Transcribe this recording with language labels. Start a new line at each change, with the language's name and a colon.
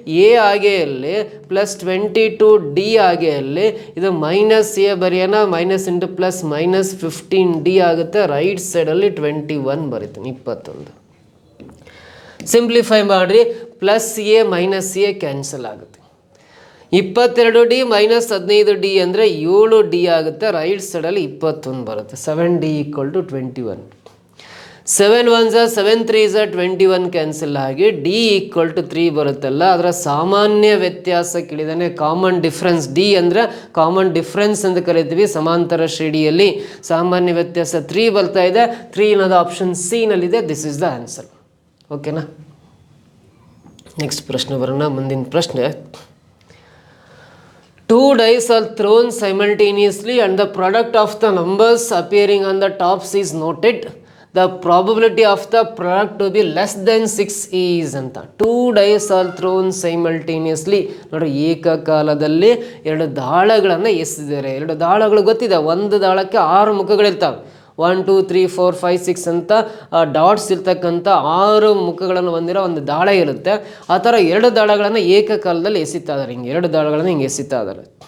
Kannada: A ಆಗೇ ಇರಲಿ +22D ಆಗೇ ಇರಲಿ, ಇದು -A ಬರೆಯೋಣ, -× +-15D ಆಗುತ್ತೆ. ರೈಟ್ ಸೈಡಲ್ಲಿ 21 ಬರೀತೀನಿ, 21. ಸಿಂಪ್ಲಿಫೈ ಮಾಡಿರಿ. +A -A ಕ್ಯಾನ್ಸಲ್ ಆಗುತ್ತೆ. 22D -15D ಅಂದರೆ 7D ಆಗುತ್ತೆ. ರೈಟ್ ಸೈಡಲ್ಲಿ 21 ಬರುತ್ತೆ. 7D = 21. 7 1s 7 3s 21 ಕ್ಯಾನ್ಸಲ್ ಆಗಿ D = 3 ಬರುತ್ತಲ್ಲ, ಅದರ ಸಾಮಾನ್ಯ ವ್ಯತ್ಯಾಸ ಕೇಳಿದಾನೆ. ಕಾಮನ್ ಡಿಫ್ರೆನ್ಸ್, D ಅಂದರೆ ಕಾಮನ್ ಡಿಫ್ರೆನ್ಸ್ ಅಂತ ಕರಿತೀವಿ. ಸಮಾಂತರ ಶ್ರೇಣಿಯಲ್ಲಿ ಸಾಮಾನ್ಯ ವ್ಯತ್ಯಾಸ 3 ಬರ್ತಾ ಇದೆ. 3 ಅನ್ನೋದು ಆಪ್ಷನ್ ಸಿ ನಲ್ಲಿದೆ.
English: This is the answer.
Kannada: ಓಕೆನಾ? ನೆಕ್ಸ್ಟ್ ಪ್ರಶ್ನೆ ಬರೋಣ. ಮುಂದಿನ ಪ್ರಶ್ನೆ,
English: 2 dice are thrown simultaneously and the product of the numbers appearing on the tops is noted. The probability of the product to be less than 6 is ಅಂತ. 2 dice are thrown simultaneously.
Kannada: ನೋಡಿ, ಏಕಕಾಲದಲ್ಲಿ 2 ದಾಳಗಳನ್ನು ಎಸೆದಿದ್ದಾರೆ. 2 ದಾಳಗಳು ಗೊತ್ತಿದೆ. ಒಂದು ದಾಳಕ್ಕೆ 6 ಮುಖಗಳಿರ್ತವೆ. 1 2 3 4 5 6 ಅಂತ ಡಾಟ್ಸ್ ಇರ್ತಕ್ಕಂಥ 6 ಮುಖಗಳನ್ನು ಹೊಂದಿರೋ ಒಂದು ದಾಳ ಇರುತ್ತೆ. ಆ ಥರ 2 ದಾಳಗಳನ್ನು ಏಕಕಾಲದಲ್ಲಿ ಎಸಿತಾ ಇದ್ದಾರೆ. ಹಿಂಗೆ 2 ದಾಳಗಳನ್ನು ಹಿಂಗೆ ಎಸಿತಾ ಇದ್ದಾರೆ.